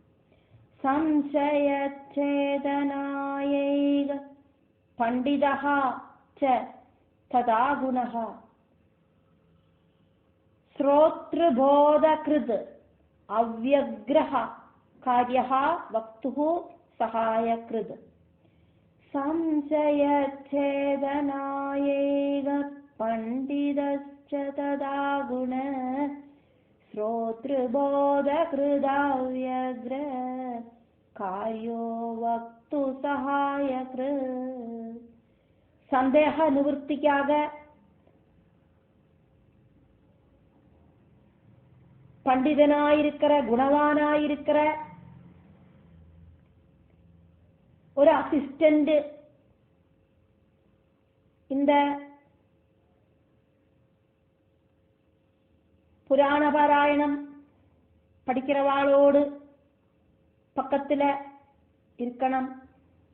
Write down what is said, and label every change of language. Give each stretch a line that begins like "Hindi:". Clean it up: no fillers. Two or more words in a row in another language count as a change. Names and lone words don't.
Sanskrit: संशयच्छेदनायैक पण्डितः च तदा गुणः श्रोतृबोधहृत् अव्यग्रः कार्यः वक्तुः सहायकृत्. संशयच्छेदनायैव पण्डितश्च तदा गुण श्रोतृबोधकृदाव्यग्र कार्यो वक्तु सहायकृत्.
Tamil: சந்தேக நிவர்த்திக்காக பண்டிதனாயிருக்கிற குணவானாயிருக்கிற ஒரு அசிஸ்டன்ட் இந்த புராண பாராயணம் படிக்கிறவாளோடு பக்கத்துல இருக்கணும்.